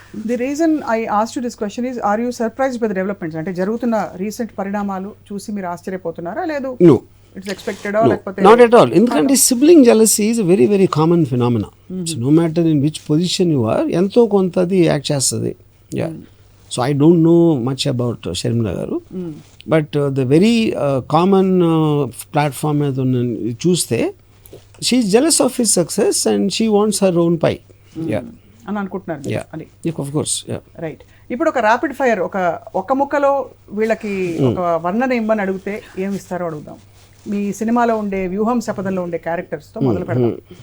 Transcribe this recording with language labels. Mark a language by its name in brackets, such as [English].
[English] The reason I asked you this question is, are you surprised by the developments? [Telugu] అంటే జరుగుతున్న recent పరిణామాలు చూసి మీరు ఆశ్చర్యపోతున్నారా? లేదు, [English] it's expected or like not at all. [Telugu] ఎందుకంటే [English] sibling jealousy is a very very common phenomena. No matter in which position you are, [Telugu] ఎంతో కొంత అది యాక్ట్ చేస్తుంది. [English] Yeah, so I don't know much about Sharmila garu, but the very common platform [Telugu] మీద చూస్తే [English] she is jealous of his success and she wants her own pie. Yeah, [Telugu] అని అనుకుంటున్నారు అది. [English] Of course, yeah, right. [Telugu] ఇప్పుడు ఒక rapid fire, ఒక ముక్కలో వీళ్ళకి ఒక వర్ణన ఇమ్మని అడిగితే ఏమి ఇస్తారో అడుగుదాం. మీ సినిమాలో ఉండే వ్యూహం శపథంలో ఉండే క్యారెక్టర్స్తో మొదలు పెడతాం.